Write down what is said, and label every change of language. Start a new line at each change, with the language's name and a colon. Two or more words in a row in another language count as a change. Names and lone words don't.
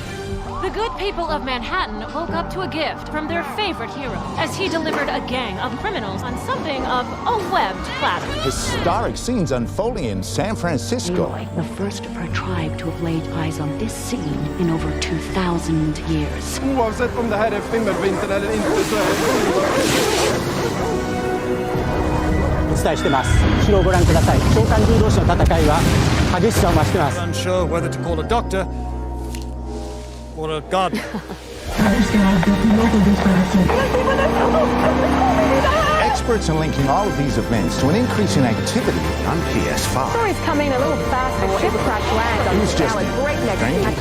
English: The good people of Manhattan woke up to a gift from their favorite hero as he delivered a gang of criminals on something of a webbed platter. Historic scenes unfolding in San Francisco. The first of her tribe to have laid eyes on this scene in over 2,000 years.
Swedish: Oavsett om det här är skimmervintern eller inte så är det...
Japanese: お伝えしてます。後ろをご覧ください。召喚獣同士の戦いは激しさを増してます。
English: Unsure whether to call a doctor or a gardener. Experts are linking all of these events to an increase in activity on PS5. Story's coming a little fast. A ship crash lands on this now at breakneck speed.